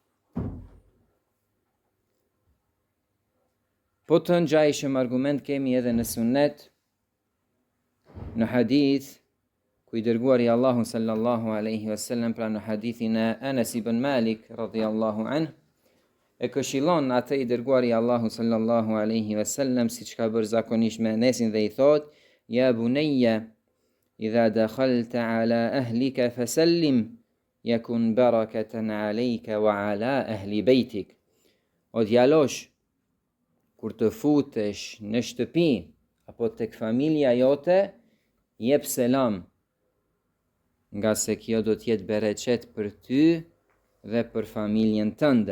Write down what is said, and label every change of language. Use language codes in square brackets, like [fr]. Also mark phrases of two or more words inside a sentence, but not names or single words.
[sq] Po të ngjajshëm argument kemi edhe në sunnet, në hadith, ku i dërguari Allahu [ar] صلى الله عليه وسلم, [sq] pra në hadithin e Anas ibn Malik [ar] رضي الله عنه, [sq] e këshillon atë i dërguari Allahu [ar] صلى الله عليه وسلم, [sq] siç ka bërë zakonisht me Anesin, dhe i thot: [ar] "يا بني إذا دخلت على أهلك فسلم يكن بركة عليك وعلى أهل بيتك." [sq] O djalosh, kur të futesh në shtëpi apo tek familja jote, jep selam, nga se kjo do të jetë bereqet për ty dhe për familjen tënde.